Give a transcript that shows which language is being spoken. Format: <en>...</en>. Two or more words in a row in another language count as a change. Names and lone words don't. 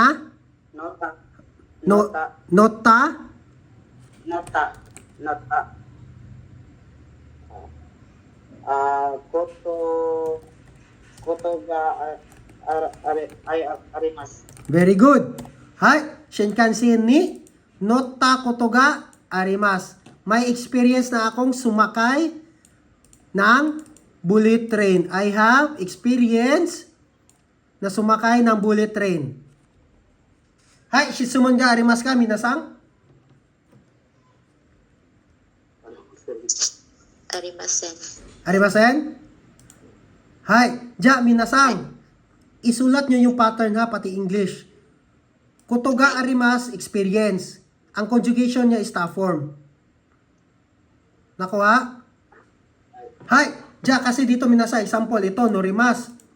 <ja>乗った, の, 乗った, 乗った? 乗った、乗った. ことがあります.</ja> <en>Very good.</en> <ja>はい, 新幹線に乗ったことがあります.</ja> <tl>May experience na akong sumakay ng bullet train.</tl> <en>I have experience</en> <tl>na sumakay ng</tl> <en>bullet train.</en> <ja>はい、質問がありますか、皆さん? ありません. ありません? はい、じゃ、皆さん.</ja> <tl>Isulat nyo yung pattern ha, pati English.</tl> <ja>ことがあります,</ja> <tl>experience. Ang conjugation niya is ta form. Nakuha?</tl> <ja>はい、じゃ,</ja> <tl>kasi dito minasa, example, ito, norimas.</tl>